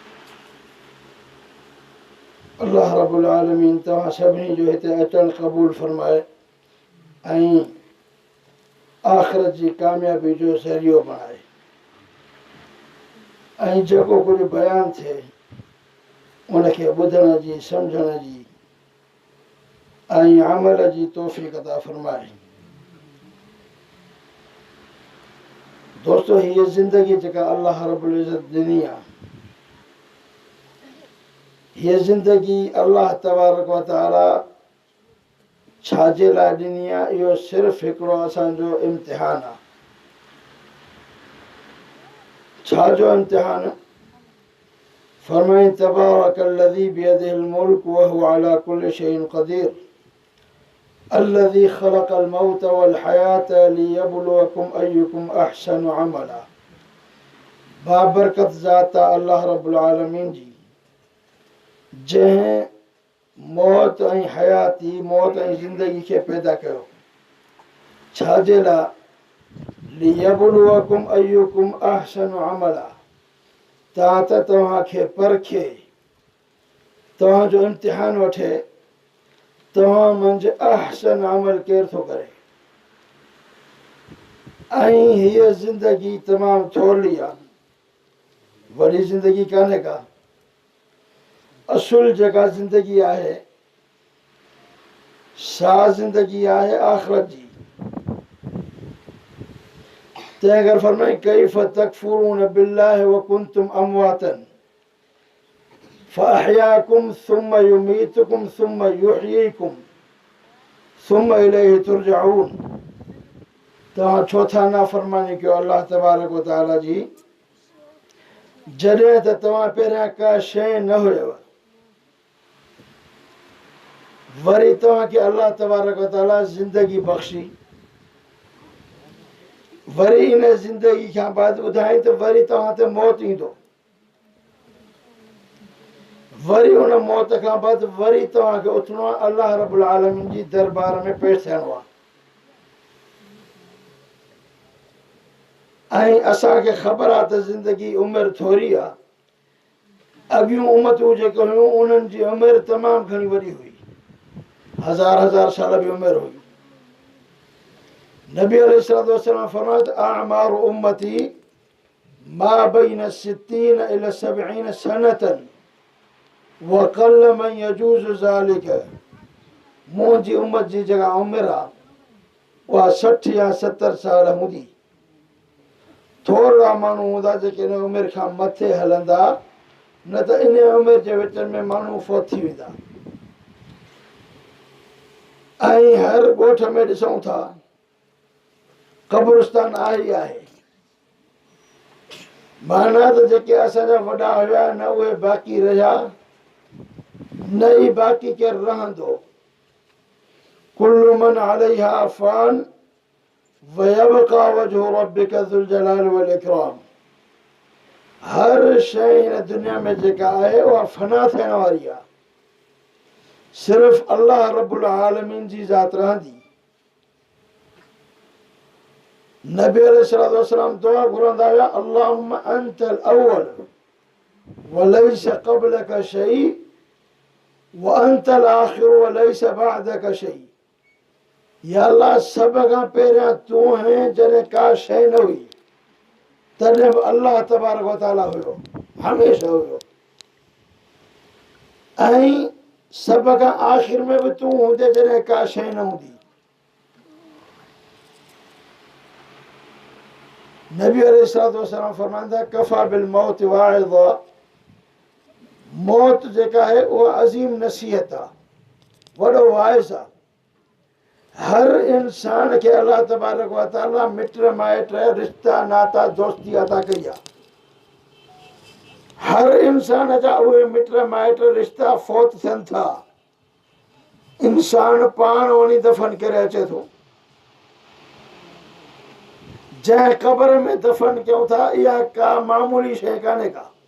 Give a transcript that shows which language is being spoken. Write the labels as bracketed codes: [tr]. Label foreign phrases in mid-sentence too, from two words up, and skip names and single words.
[sd] अल्लाह रब्बुल आलमीन तव्हां सभिनी जो हिते अचणु क़बूल फरमाए ऐं आख़िरत जी कामयाबी जो ज़रियो बणाए ऐं जेको कुझु बयानु थिए उनखे ॿुधण जी, सम्झण जी ऐं अमल जी तौफ़ीक़ अता फरमाए। दोस्तो, हीअ ज़िंदगी जेका अल्लाह रब्बुल इज़्ज़त ॾिनी आहे, हीअ ज़िंदगी अल्लाह तबारक व तआला छाजे लाइ ॾिनी आहे? इहो सिर्फ़ु हिकिड़ो असांजो इम्तिहान आहे। छाजो इम्तिहान? [ar] फरमाई تبارك الذي بيده الملك وهو على كل شيء قدير الذي خلق الموت والحياة ليبلوكم أيكم أحسن عملا. [sd] बाबरकत ज़ात अल्लाह रब्बुल आलमीन जी, जंहिं मौत ऐं हयाती, मौत ऐं ज़िंदगी खे पैदा कयो। छाजे लाइ? [ar] ليبلوكم أيكم أحسن عملا, [sd] तां तव्हांखे परखे, तव्हांजो इम्तिहान वठे तव्हां मंझि अहसन अमल केरु थो करे। ऐं हीअ ज़िंदगी तमामु थोरी आहे, वॾी ज़िंदगी कान्हे का। असुल जेका ज़िंदगी आहे सा ज़िंदगी आहे आख़िरत जी। तंहिं करे फरमाई [ar] كيف تكفرون بالله و كنتم أمواتا فأحياكم ثم يميتكم ثم يحييكم ثم إليه ترجعون. [sd] तव्हां छो था नाफ़रमानी कयो अल्लाह तबारक व तआला जी, जॾहिं त तव्हां पहिरियां का शइ न हुयव, वरी तव्हांखे अल्लाह तबारक व तआला ज़िंदगी बख़्शी, वरी इन ज़िंदगी खां बाद ॿुधाई त वरी तव्हां ते मौत ईंदो, वरी उन मौत खां बाद वरी तव्हांखे उथणो आहे, अल्लाह रब्बुल आलमीन जी दरबार में पेश थियणो आहे। ऐं असांखे ख़बर आहे त ज़िंदगी उमिरि थोरी आहे। अॻियूं उम्मतूं जेके हुयूं उन्हनि जी उमिरि तमामु घणी वॾी हुई, हज़ार हज़ार साल जी उमिरि हुई। [ar] نبي عليه الصلاة والسلام [sd] फरमायो त [ar] أعمار أمتي ما بين ستين إلى سبعين سنة وقل من يجوز ذلك. [sd] मुंहिंजी उम्र जी जगह उमिरि आहे उहा 60 या 70 साल हूंदी। थोरा माण्हू हूंदा जेके इन उमिरि खां मथे हलंदा, न त इन उमिरि जे विच में माण्हू फोत थी वेंदा। ऐं हर ॻोठ में ॾिसूं था क़ब्रिस्तान आहे ई आहे। माना त जेके असांजा वॾा हुया न उहे बाक़ी रहिया, न ई बाक़ी केरु रहंदो। [ar] كل من عليها فان ويبقى وجه ربك ذو الجلال والإكرام. [sd] हर शइ हिन दुनिया में जेका आहे उहा फना थियण वारी आहे, सिर्फ़ अल्लाह रब्बुल आलमीन जी ज़ात रहंदी। नबी [ar] عليه الصلاة والسلام [sd] दुआ घुरंदा हुआ, [ar] اللهم أنت الأول وليس قبلك شيء وأنت الآخر وليس بعدك شيء. [sd] या अल्लाह सब खां पहिरियां तूं हैं, जॾहिं का शइ न हुई तॾहिं बि अल्लाह तबारक व तआला हुयो, हमेशह हुयो। ऐं सब खां आख़िर में बि तूं हूंदे जॾहिं का शइ न हूंदी। [ar] نبي عليه الصلاة والسلام फरमाईंदा, كفى بالموت واعظا. [sd] मौत जेका आहे उहा अज़ीम नसीहत आहे, वॾो वाइज़ आहे। हर इंसान खे अल्लाह तबारक व तआला मिट माइट रिश्ता नाता दोस्ती अता कई आहे। हर इंसान जा उहे मिट माइट रिश्ता फोत थियनि था, इंसान पाण वञी दफ़न करे अचे थो। जंहिं क़ब्र में दफ़न कयूं था इहा का मामूली शइ कान्हे का।